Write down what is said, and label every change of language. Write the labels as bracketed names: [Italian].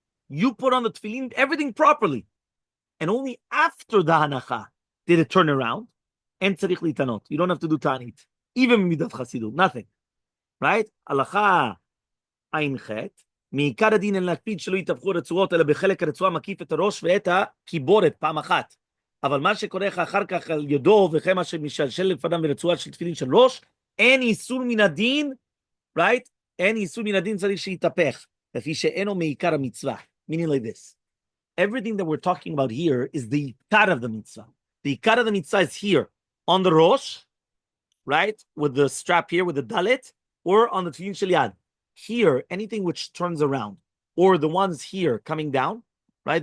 [English] You put on the tefillin, everything properly. And only after the hanacha did it turn around. And [Hebrew] tzarich litanot. [English] You don't have to do ta'anit. Even midat chasidut, nothing. Right? Halacha Ein Chet. [Hebrew] מעיקר הדין אין להקפיד שלא יתהפכו רצועות, אלא בחלק הרצועה מקיף את הראש ואת הקיבורת פעם אחת. אבל מה שקורה אחר כך על ידו, וכן מה שמשלשל לפניו ברצועה של תפילין של ראש, אין איסור מן הדין, right? אין איסור מן הדין צריך שיתהפך, לפי שאינו מעיקר המצווה. [English] Meaning like this. Everything that we're talking about here is the ikar of the mitzvah. The ikar of the mitzvah is here, on the rosh, right? With the strap here, with the dalet, or on the tefillin shel yad. Here, anything which turns around, or the ones here coming down, right?